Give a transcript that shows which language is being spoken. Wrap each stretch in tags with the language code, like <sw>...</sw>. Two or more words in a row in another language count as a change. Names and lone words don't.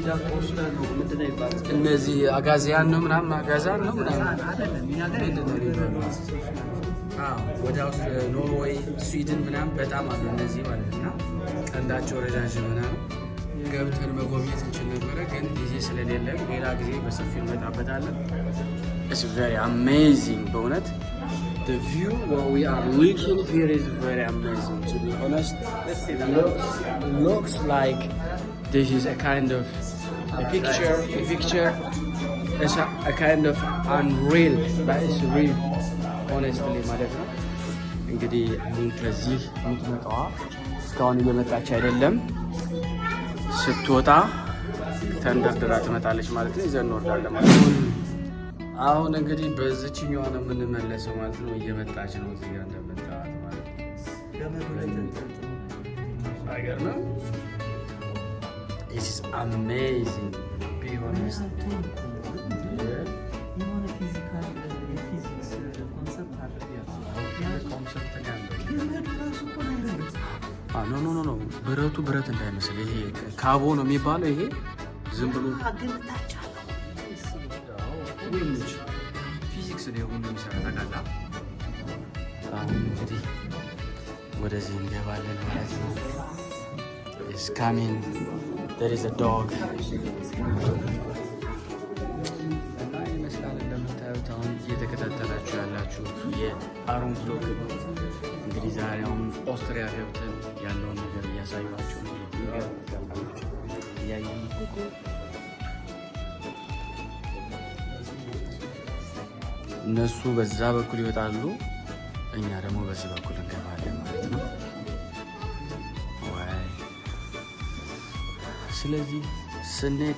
<am>እነዚህ አጋዚያን ነው ምናምን አጋዛን ነው ምናምን ወደ ውስጥ ኖርዌይ፣ ስዊድን ምናምን በጣም አሉ እነዚህ ማለት ነው። ቀንዳቸው ረዣዥም ምናምን ገብተን መጎብኘት እንችል ነበረ፣ ግን ጊዜ ስለሌለን ሌላ ጊዜ በሰፊው እንመጣበታለን።</am> <en>It's very amazing</en> <am>በእውነት</am> <en>the view what we are looking here is very amazing, to be honest. Looks like this is a kind of a picture it's a kind of unreal, but it's real honestly</en> <am>ማለት ነው። እንግዲህ አሁን ከዚህ የምትመጣዋ እስካሁን እየመጣች አይደለም፣ ስትወጣ ተንደርድራ ትመጣለች ማለት ነው። ይዘን እንወርዳለን ማለት ነው። አሁን እንግዲህ በዚህኛው ነው የምንመለሰው ማለት ነው። እየመጣች ነው እዚህ ጋር እንደምታዩት ማለት ነው። አይገርምም?</am> <en>It is amazing be honest.</en> <am>የሆነ ፊዚካል የፊዚክስ ኮንሰፕት አለ ኮንሰፕት ነው። ኖ ብረቱ ብረት እንዳይመስል ይሄ ካቦ ነው የሚባለው። ይሄ ዝም ብሎ ፊዚክስ ላይ ሁሉ የሚሰራ ታውቃለህ። አሁን እንግዲህ ወደዚህ እንገባለን ማለት ነው።</am> <en>It's coming. There is a dog.</en> <am>እና ይመስላል እንደምታዩት አሁን እየተከታተላችሁ ያላችሁ የአሮን ብሎግ እንግዲህ ዛሬ አሁን ኦስትሪያ ገብተን ያለውን ነገር እያሳዩዋችሁ ነው። እነሱ በዛ በኩል ይወጣሉ፣ እኛ ደግሞ በዚህ በኩል እንገባለን ማለት ነው። ስለዚህ ስንሄድ</am>